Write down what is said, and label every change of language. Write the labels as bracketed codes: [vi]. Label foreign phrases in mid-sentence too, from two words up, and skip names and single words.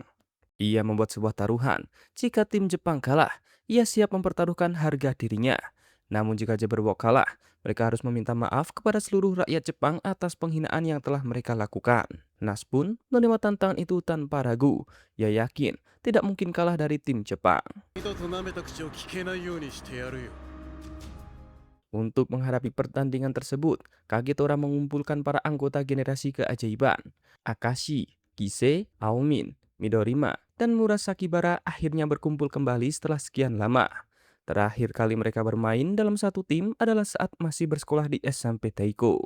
[id] Ia membuat sebuah taruhan. Jika tim Jepang kalah, ia siap mempertaruhkan harga dirinya. Namun jika Jabberwock kalah, mereka harus meminta maaf kepada seluruh rakyat Jepang atas penghinaan yang telah mereka lakukan. Nas pun menerima tantangan itu tanpa ragu. Ia yakin tidak mungkin kalah dari tim Jepang. [ja] 二度と舐めた口を聞けないようにしてやるよ。 [id] Untuk menghadapi pertandingan tersebut, Kagetora mengumpulkan para anggota generasi keajaiban. Akashi, Kise, Aomin, Midorima, dan Murasaki Bara akhirnya berkumpul kembali setelah sekian lama. Terakhir kali mereka bermain dalam satu tim adalah saat masih bersekolah di SMP Taiko.